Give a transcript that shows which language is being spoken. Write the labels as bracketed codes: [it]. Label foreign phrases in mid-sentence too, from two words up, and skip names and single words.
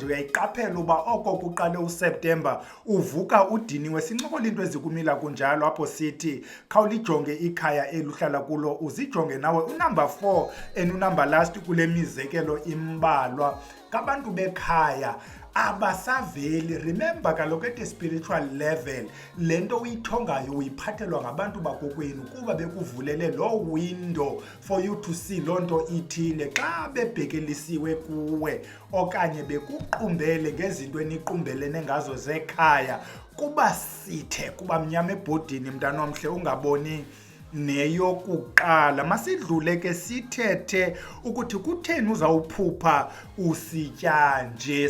[xh] Uyayiqaphela uba oko kuqale uSeptemba uvuka udiniwe. Sincokola into ezikumila kunjalo apho sithi khawulijonge ikhaya eluhlala kulo, uzijonge nawe. Unumber 4 and unumber last kule mizekelo imbalwa ngabantu bekhaya abasaveli. Remember kaloku [en] at a spiritual level [xh] le nto uyithongayo uyiphathelwa ngabantu bakokwenu kuba bekuvulele loo [en] window for you to see [xh] loo nto ithile. Xa bebhekelisiwe kuwe okanye bekuqumbele ngezinto eniqumbelene ngazo zekhaya, kuba sithe, kuba mnyama ebhodini mntana omhle, ungaboni neyokuqala. Masidlule ke sithethe ukuthi kutheni uzawuphupha usitya nje.